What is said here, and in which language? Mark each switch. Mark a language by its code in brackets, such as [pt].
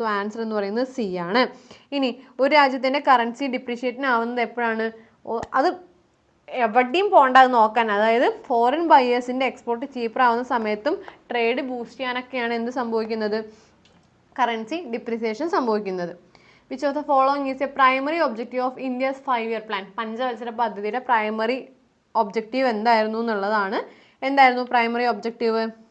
[ml] So answer എന്ന് പറയുന്നത് C ആണ്. ഇനി ഒരു രാജ്യത്തിൻ്റെ കറൻസി ഡിപ്രീഷിയേഷൻ ആവുന്നത് എപ്പോഴാണ്? അത് എവിടെയും പോകണ്ട അത് നോക്കാൻ. അതായത് ഫോറിൻ ബയേഴ്സിൻ്റെ എക്സ്പോർട്ട് ചീപ്പർ ആവുന്ന സമയത്തും ട്രേഡ് ബൂസ്റ്റ് ചെയ്യാനൊക്കെയാണ് എന്ത് സംഭവിക്കുന്നത്? കറൻസി ഡിപ്രീസിയേഷൻ സംഭവിക്കുന്നത്. [en] Which of the following is a primary objective of India's 5-year plan? [ml] പഞ്ചവത്സര പദ്ധതിയുടെ പ്രൈമറി ഒബ്ജക്റ്റീവ് എന്തായിരുന്നു എന്നുള്ളതാണ്. എന്തായിരുന്നു പ്രൈമറി ഒബ്ജക്റ്റീവ്?